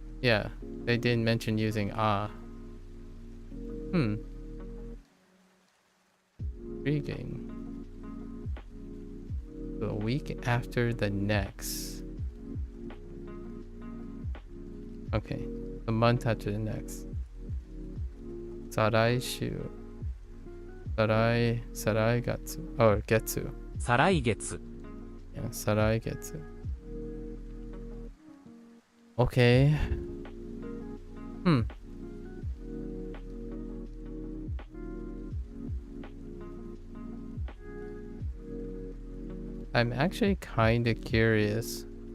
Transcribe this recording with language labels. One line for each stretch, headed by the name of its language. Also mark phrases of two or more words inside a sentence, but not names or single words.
English: Yeah, they didn't mention using ah. Intriguing. The week after the next. Okay, the month after the next.
Japanese: 再来週。再来月. Or getsu. 再来月。
English: Yeah,
Japanese: 再来月.
English: Okay. I'm actually kind of curious.